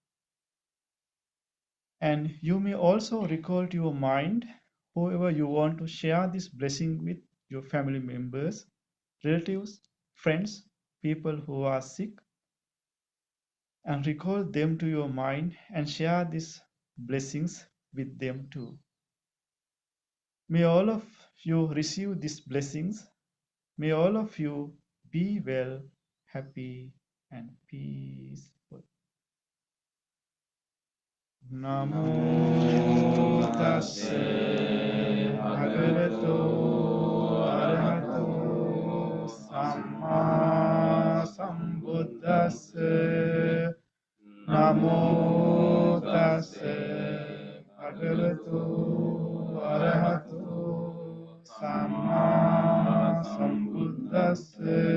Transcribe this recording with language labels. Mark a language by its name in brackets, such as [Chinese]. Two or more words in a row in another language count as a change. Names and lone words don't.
[English] And you may also recall to your mind whoever you want to share this blessing with, your family members, relatives, friends, people who are sick, and recall them to your mind and share these blessings with them too. May all of you receive these blessings. May all of you be well, happy, and peaceful. [Pali] Namo tassa bhagavato arahato samma sambuddhassa. Namo tassa bhagavato arahato samma sambuddhassa.